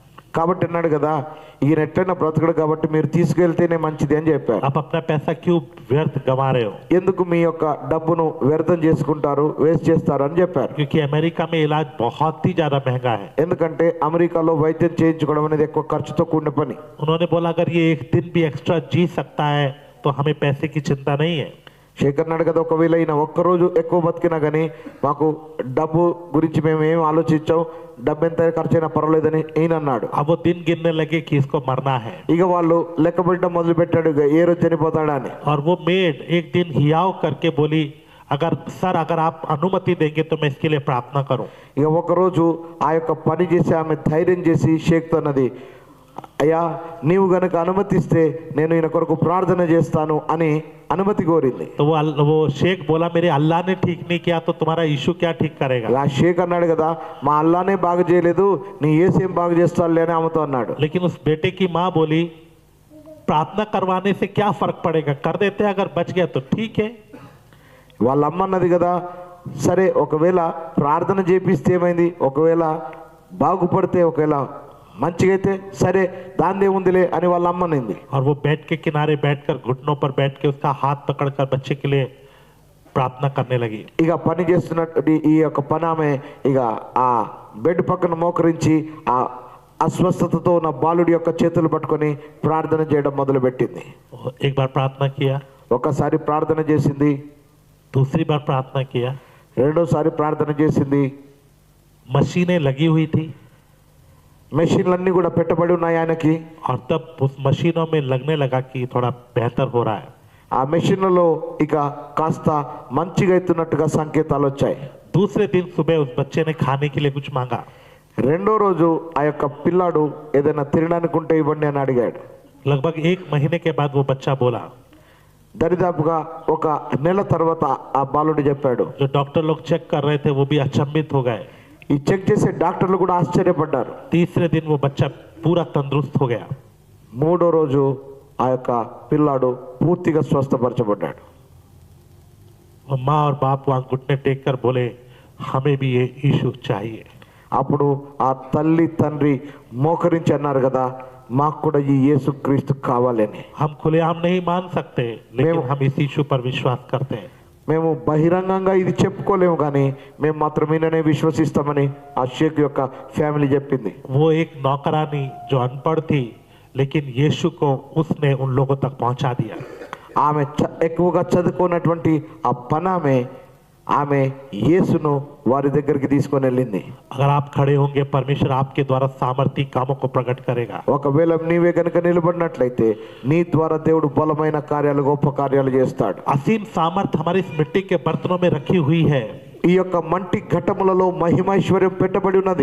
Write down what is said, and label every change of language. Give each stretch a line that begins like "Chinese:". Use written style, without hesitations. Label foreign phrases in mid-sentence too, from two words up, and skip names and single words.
Telugu: కాబట్టి అన్నాడు కదా, ఈయన ఎట్లయినా బ్రతకడు కాబట్టి మీరు తీసుకెళ్తేనే మంచిది అని చెప్పారు.
Hindi: आप अपना पैसा क्यों व्यर्थ गंवा रहे हो?
Telugu: ఎందుకు మీ యొక్క డబ్బును వ్యర్థం చేసుకుంటారు, వేస్ట్ చేస్తారు అని చెప్పారు.
Hindi: क्योंकि अमेरिका में इलाज बहुत ही ज्यादा महंगा है।
Telugu: ఎందుకంటే అమెరికాలో వైద్యం చేయించుకోవడం అనేది ఎక్కువ ఖర్చుతో కూడిన పని.
Hindi: उन्होंने बोला अगर ये एक दिन भी एक्स्ट्रा जी सकता है तो हमें पैसे की चिंता नहीं है।
Telugu: శేఖర్ అన్నాడు కదా, ఒకవేళ ఈయన ఒక్కరోజు ఎక్కువ బతికినా కానీ మాకు డబ్బు గురించి మేము ఏం ఆలోచించాం, డబ్బు ఎంత ఖర్చైనా పర్వాలేదని ఈయన అన్నాడు.
Hindi: अब वो दिन गिनने लगे कि इसको मरना है।
Telugu: ఇక వాళ్ళు లెక్క పెట్టడం మొదలు పెట్టాడు, ఏ రోజు చనిపోతాడా అని.
Hindi: और वो मेड एक दिन हियाव करके बोली अगर आप अनुमति देंगे तो मैं इसके लिए प्रार्थना करूं।
Telugu: ఇక ఒకరోజు ఆ యొక్క పని చేసి ఆమె ధైర్యం చేసి షేక్తో అన్నది, అయ్యా నీవు గనక అనుమతిస్తే నేను ఈయన కొరకు ప్రార్థన చేస్తాను అని అనుమతి కోరింది.
Hindi: तो वो शेख बोला मेरे अल्लाह ने ठीक नहीं किया तो तुम्हारा यीशु क्या ठीक करेगा?
Telugu: ఆ షేక్ అన్నాడు కదా, మా అల్లానే బాగు చేయలేదు, నీ యేసు ఏం బాగు చేస్తాడులే అని ఆమెతో అన్నాడు.
Hindi: लेकिन उस बेटे की माँ बोली प्रार्थना करवाने से क्या फर्क पड़ेगा, कर देते हैं, अगर बच गया तो ठीक है।
Telugu: వాళ్ళ అమ్మ అన్నది కదా, సరే ఒకవేళ ప్రార్థన చేపిస్తే ఏమైంది, ఒకవేళ బాగుపడితే, ఒకవేళ మంచిగా అయితే సరే దాందే ఉందిలే అని వాళ్ళ అమ్మ అనింది.
Hindi: और वो बेड के किनारे बैठकर घुटनों पर बैठ के उसका हाथ पकड़कर बच्चे के लिए प्रार्थना करने लगी।
Telugu: ఇక పని చేస్తున్నట్టు ఈ యొక్క పని ఆమె ఇక ఆ బెడ్ పక్కన మోకరించి ఆ అస్వస్థతతో ఉన్న బాలుడి యొక్క చేతులు పట్టుకొని ప్రార్థన చేయడం మొదలుపెట్టింది.
Hindi: एक बार प्रार्थना किया,
Telugu: ఒకసారి ప్రార్థన చేసింది,
Hindi: दूसरी बार प्रार्थना किया,
Telugu: రెండోసారి ప్రార్థన చేసింది.
Hindi: मशीनें लगी हुई थी
Telugu: మెషిన్లన్నీ కూడా పెట్టబడి ఉన్నాయి ఆయనకి.
Hindi: और तब उस मशीनों में लगने लगा कि थोड़ा बेहतर हो रहा है।
Telugu: ఆ మెషిన్లలో ఇక కాస్త మంచిగా అవుతున్నట్టుగా సంకేతాలు వచ్చాయి.
Hindi: दूसरे दिन सुबह उस बच्चे ने खाने के लिए कुछ मांगा।
Telugu: రెండో రోజు ఆ యొక్క పిల్లాడు ఏదైనా తినడానికి ఉంటే ఇవ్వండి అని అడిగాడు.
Hindi: लगभग 1 महीने के बाद वो बच्चा बोला,
Telugu: దరిదాపుగా ఒక నెల తర్వాత ఆ బాలుడు చెప్పాడు.
Hindi: जो डॉक्टर लोग चेक कर रहे थे वो भी अचंभित हो गए।
Telugu: ఈ చెక్ చేసే డాక్టర్లు కూడా ఆశ్చర్యపడ్డారు.
Hindi: तीसरे दिन वो बच्चा पूरा तंदुरुस्त हो गया।
Telugu: మూడో రోజు ఆ యొక్క పిల్లాడు పూర్తిగా స్వస్థపరచబడ్డాడు.
Hindi: वो माँ और बाप वहां घुटने टेक कर बोले, हमें भी ये यीशु चाहिए।
Telugu: అప్పుడు ఆ తల్లి తండ్రి మోకరించి అన్నారు కదా, మాకు కూడా ఈ యేసుక్రీస్తు కావాలని.
Hindi: हम खुलेआम नहीं मान सकते, लेकिन हम इस यीशु पर विश्वास करते हैं।
Telugu: మేము బహిరంగంగా ఇది చెప్పుకోలేము కానీ మేము మాత్రం ఈయననే విశ్వసిస్తామని ఆ షేక్ యొక్క ఫ్యామిలీ చెప్పింది.
Hindi: वो एक नौकरानी जो अनपढ़ थी, लेकिन यीशु को उसने उन लोगों तक पहुंचा दिया।
Telugu: ఆమె ఎక్కువగా చదువుకున్నటువంటి ఆ పనామె ఆమె యేసును వారి దగ్గరికి తీసుకొని వెళ్ళింది.
Hindi: अगर आप खड़े होंगे, परमेश्वर आपके द्वारा सामर्थी कामों को प्रकट करेगा।
Telugu: ఒకవేళ నీవే కనుక నిలబడినట్లయితే నీ ద్వారా దేవుడు బలమైన కార్యాలు, గొప్ప కార్యాలు చేస్తాడు.
Hindi: असीम सामर्थ हमारे इस मिट्टी के बर्तनों में रखी हुई है।
Telugu: ఈ యొక్క మంటి ఘటములలో మహిమైశ్వర్యం పెట్టబడి ఉన్నది.